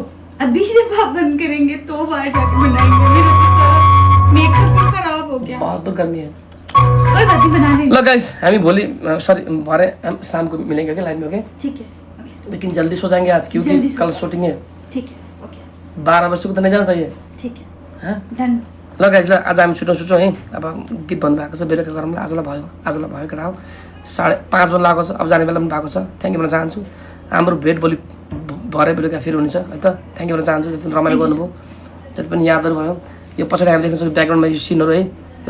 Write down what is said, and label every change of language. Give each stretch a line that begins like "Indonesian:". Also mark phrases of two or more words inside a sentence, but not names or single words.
Hindi: अभी जब आप बंद करेंगे तो बाहर जाके बनाएंगे मेरा तो सारा मेकअप ही खराब हो गया बहुत तो गर्मी है कोई बात नहीं बना लेंगे लो गाइस हम भोली सॉरी हमारे हम शाम को मिलेंगे लाइव में ओके ठीक है ओके लेकिन जल्दी सो जाएंगे आज जल्दी क्योंकि सो कल जाओ। शूटिंग है ठीक है ओके 12 बजे तो नहीं जाना चाहिए ठीक है हाँ डन
Nepali: ल गाइज ल आज हामी छुट्छौँ है अब गीत भन्नुभएको छ बेलुका गरौँला आजलाई भयो केटा हो 5:30 बजी लागेको छ अब जाने बेला पनि भएको छ
English: thank you
Nepali: भन्न चाहन्छु हाम्रो भेट भोलि भरे बेलुका फेरि हुनेछ है त
English: thank you
Nepali: भन्न चाहन्छु जति रमाइलो गर्नुभयो जति पनि यादहरू भयो यो पछाडि हामी देख्न सक्छौँ ब्याकग्राउन्डमा यो सिनहरू है यो